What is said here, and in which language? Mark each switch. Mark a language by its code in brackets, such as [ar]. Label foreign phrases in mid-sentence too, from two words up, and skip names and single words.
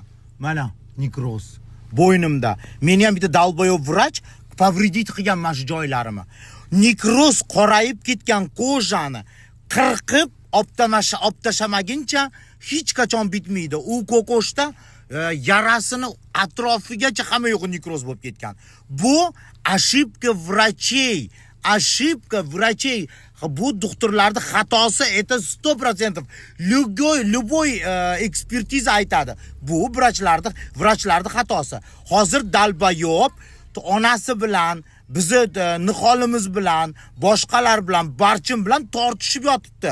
[uz] Mana nekroz bo'ynimda. Meni ham bitta dalboyob vrach повредить qilgan mana shu joylarimni. Nekroz qorayib ketgan ko'jani qirqib optashamaguncha hech qachon bitmaydi. U ko'koshda yarasini atrofigacha hamma yo'q nekroz bo'lib ketgan. [ru] Bu ошибка врачей. Ошибка врачей. [uz] Bu doktorlarning xatosi, это 100%. Любой ekspertiza aytadi. Bu vrachlarning xatosi. Hozir dalbayob onasi bilan, bizni niholimiz bilan, boshqalar bilan, barchim bilan tortishib yotibdi.